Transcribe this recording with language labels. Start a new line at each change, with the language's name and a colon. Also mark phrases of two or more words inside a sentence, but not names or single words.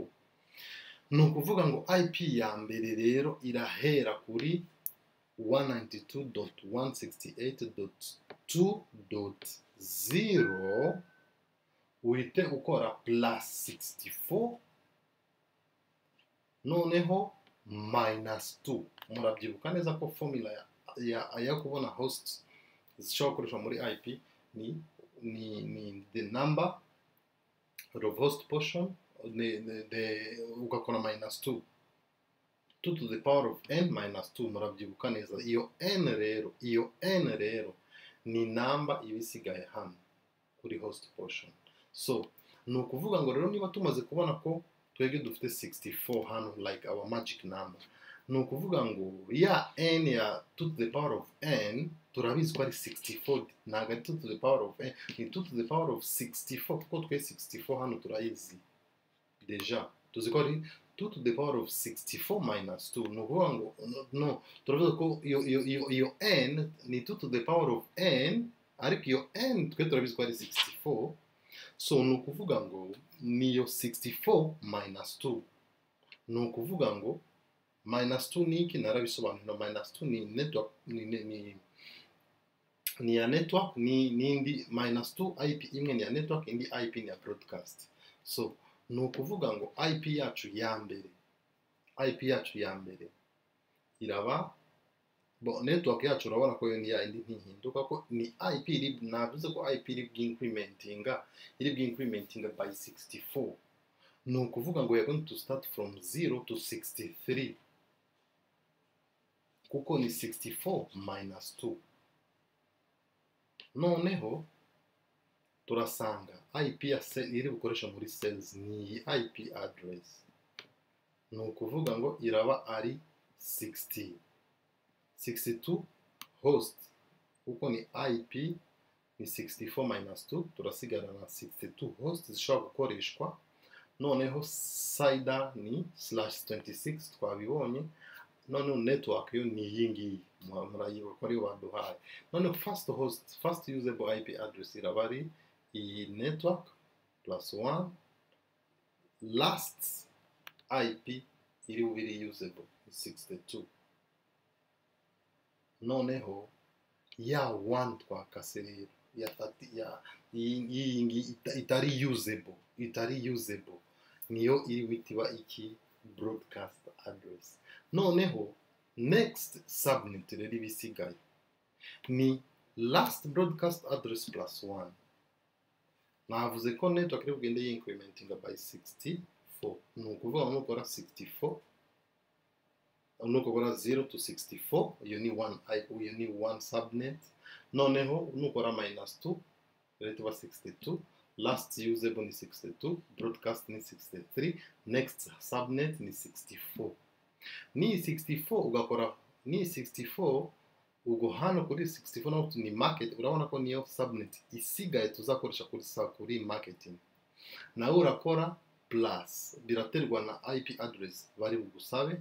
Kinyarwanda: Ni ukuvuga ngo IP ya mbere rero irahera kuri 192.168.2.0, uhite ukora +64, noneho -2. Murabyibuka neza ko formula ya kubona hosts zishobora gukoreshwa muri IP ni
English: the number of host portion,
Kinyarwanda: ugakora -2,
English: 2 to the power of n -2.
Kinyarwanda: Murabyibuka neza iyo n rero ni number ibisigaye hano kuri
English: host portion.
Kinyarwanda: So ni ukuvuga ngo rero niba tumaze kubona ko twebwe dufite 64 hano
English: like our magic number,
Kinyarwanda: ni ukuvuga ngo ya n ya
English: 2 to the power of n
Kinyarwanda: turabizi ko ari 64, ntabwo ari
English: 2 to the power of n,
Kinyarwanda: ni
English: 2 to the power of 64,
Kinyarwanda: kuko twe 64 hano turayizi deja, tuzi ko ari
English: 2 to the power of 64 minus 2.
Kinyarwanda: Ni ukuvuga ngo no, turavuga ko iyo n ni
English: 2 to the power of n,
Kinyarwanda: ariko iyo n twe turabizi ko ari 64. So ni ukuvuga ngo niyo 64 minus 2. ni ukuvuga ngo -2 ni iki narabisobanura. -2 ni network ni ya network n'indi -2 IP imwe ni ya network, indi IP ni ya broadcast. So ni ukuvuga ngo IP yacu ya mbere iraba network yacu urabona ko yo ni ya indi ntihinduka ko ni IP navuze ko IP iri bw'incrementinga by 64. ni ukuvuga ngo
English: we are going to start from 0 to 63
Kinyarwanda: kuko ni 64 minus 2. noneho turasanga IP ya iri bukoresha muri cells ni
English: IP address.
Kinyarwanda: ni ukuvuga ngo iraba ari 62 host kuko ni IP ni 64 minus 2, turasigara na 62 host zishobora gukoreshwa. noneho CIDR ni /26 twabibonye. noneho network yo ni iyi ngiyi murayibuka ko ariyo baduhaye. noneho
English: first usable IP address
Kinyarwanda: iraba ari iyi network +1,
English: last IP
Kinyarwanda: iri bubiri usable 62. noneho ya 1 twakase rero itari usable niyo iri witiba iki
English: broadcast address.
Kinyarwanda: noneho
English: next subnet
Kinyarwanda: rero ibisigaye ni
English: last broadcast address +1.
Kinyarwanda: navuze ko network iri bugende
English: incrementing by
Kinyarwanda: 64. ni ukuvuga ngo nukora 64 nukora 0 to 64 iyo ni 1 subnet. noneho nukora -2 rero tuba 62,
English: last usable
Kinyarwanda: ni 62, broadcast ni 63,
English: next subnet
Kinyarwanda: ni 64. ni 64 ugakora ni 64 ubwo hano kuri 64 naho ni market. urabona ko niyo subnet isigaye tuzakoresha kuri marketing. nawe urakora plus biraterwa na IP address bari bugusabe.